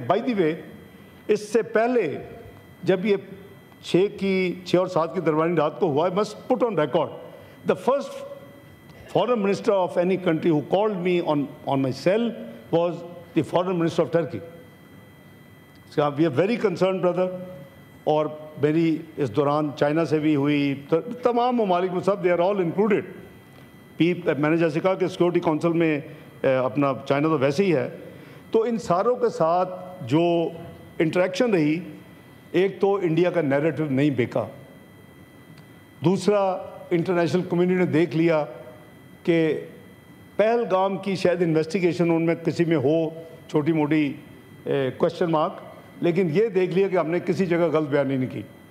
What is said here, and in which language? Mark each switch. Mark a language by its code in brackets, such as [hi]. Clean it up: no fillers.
[en] by the way, [hi] इससे पहले जब ये 6 और 7 की दरमियानी रात को हुआ, [en] Must put on record, the first foreign minister of any country who called me on my cell was the foreign minister of Turkey. So we are very concerned, brother. [hi] और मेरी इस दौरान चाइना से भी हुई, तमाम ममालिक में सब, [en] They are all included. [hi] मैंने जैसे कहा कि सिक्योरिटी काउंसिल में अपना चाइना तो वैसे ही है. तो इन सारों के साथ जो इंटरेक्शन रही, एक तो इंडिया का नैरेटिव नहीं बिका, दूसरा इंटरनेशनल कम्युनिटी ने देख लिया कि पहलगाम की शायद इन्वेस्टिगेशन उनमें किसी में हो, छोटी मोटी क्वेश्चन मार्क, लेकिन ये देख लिया कि हमने किसी जगह गलत बयानी नहीं की.